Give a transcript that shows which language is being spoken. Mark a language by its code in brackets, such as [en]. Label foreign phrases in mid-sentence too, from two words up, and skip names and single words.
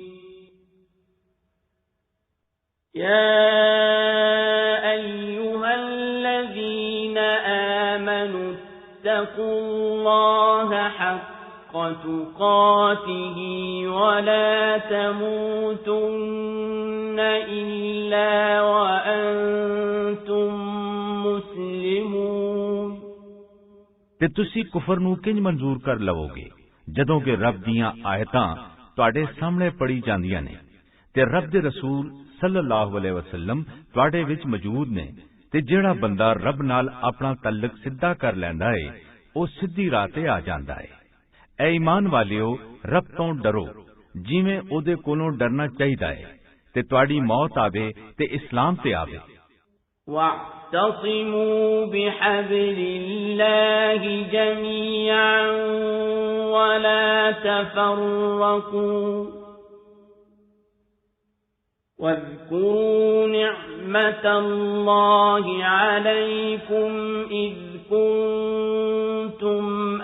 [ar] يَا أَيُّهَا الَّذِينَ آمَنُوا اتَّقُوا اللَّهَ حَقَّ تُقَاتِهِ وَلَا تَمُوتُنَّ إِلَّا وَأَنْتُمْ مسلمون۔ [pa] ਤੇ ਤੁਸੀਂ ਕੁਫਰ ਨੂੰ ਕਿੰਜ ਮਨਜ਼ੂਰ ਕਰ ਲਵੋਗੇ ਜਦੋਂ ਕਿ ਰੱਬ ਦੀਆਂ ਆਇਤਾਂ ਤੁਹਾਡੇ ਸਾਹਮਣੇ ਪੜੀ ਜਾਂਦੀਆਂ ਨੇ ਤੇ ਰੱਬ ਦੇ ਰਸੂਲ ਸੱਲੱਲਾਹੁ ਅਲੈਹਿ ਵਸੱਲਮ ਤੁਹਾਡੇ ਵਿੱਚ ਮੌਜੂਦ ਨੇ ਤੇ ਜਿਹੜਾ ਬੰਦਾ ਰੱਬ ਨਾਲ ਆਪਣਾ ਤਾਲੁਕ ਸਿੱਧਾ ਕਰ ਲੈਂਦਾ ਏ ਉਹ ਸਿੱਧੀ ਰਾਹ ਤੇ ਆ ਜਾਂਦਾ ਏ। ਐ ਈਮਾਨ ਵਾਲਿਓ ਰੱਬ ਤੋਂ ਡਰੋ ਜਿਵੇਂ ਉਹਦੇ ਕੋਲੋਂ ਡਰਨਾ ਚਾਹੀਦਾ ਏ ਤੇ ਤੁਹਾਡੀ ਮੌਤ ਆਵੇ ਤੇ ਇਸਲਾਮ ਤੇ ਆਵੇ। [ar] وَاعْتَصِمُوا بِحَبْلِ اللَّهِ جَمِيعًا وَلَا تَفَرَّقُوا وَاذْكُرُوا نِعْمَةَ اللَّهِ عَلَيْكُمْ إِذْ كُنْتُمْ